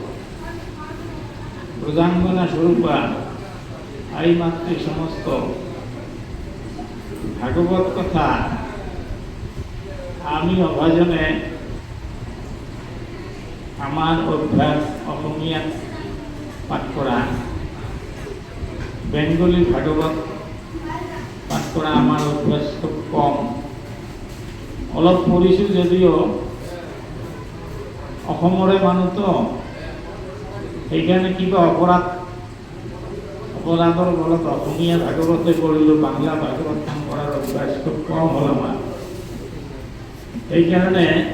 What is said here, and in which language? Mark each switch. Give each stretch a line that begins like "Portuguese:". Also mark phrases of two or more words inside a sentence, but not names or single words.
Assamese: প্রজাঙ্গনা স্বরূপা আই মাতৃ সমস্ত ভাগবত কথা আমি অভাজনে আমার অভ্যাস অসমীয়া পাঠ করা বেঙ্গলি ভাগবত পাঠ করা আমার অভ্যাস খুব কম অলপ পঢ়িছোঁ যদিও অসমৰে মানুহ তো সেইকাৰণে কিবা অপৰাধৰ বলত অসমীয়া ভাগৱতে পঢ়িলোঁ বাংলা ভাগৱত কাম কৰাৰ অভ্যাস খুব কম হ'ল আমাৰ সেইকাৰণে